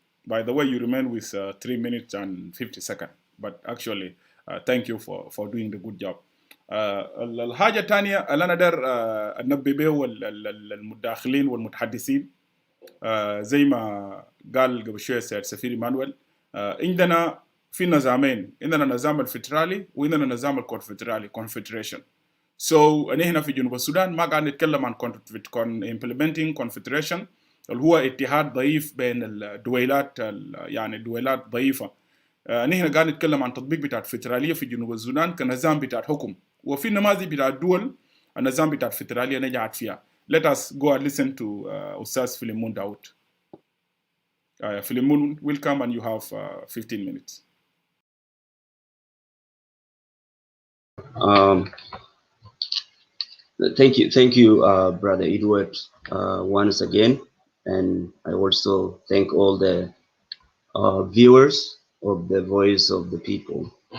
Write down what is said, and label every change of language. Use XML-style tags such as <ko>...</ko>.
<en>By the way, you remain with 3 minutes and 50 seconds. But actually, thank you for doing the good job.</en> <ar>الحاجة الثانية اللي أنا أقدر أنبه به المتداخلين والمتحدثين زي ما قال قبل شوية السيد سفير إيمانويل، عندنا في نظامين، عندنا نظام الفدرالي وعندنا نظام الكونفدرالي confederation. So هنا في جنوب السودان ما قاعد نتكلم عن</ar> <en>implementing confederation</en> <ar>اللي هو اتحاد ضعيف بين الدويلات، يعني دويلات ضعيفة. نحن قاعد نتكلم عن تطبيق بتاع الفدرالية في جنوب السودان كنظام بتاع حكم، وفي نماذج بتاع الدول النظام بتاع الفدرالية نجحت فيها.</ar> <en>Let us go and listen to Ustaz Philiemon Daud. Philiemon, welcome, and you have 15 minutes. Thank you, Brother Edward, once again, and I also thank all the viewers of the Voice of the People.</en>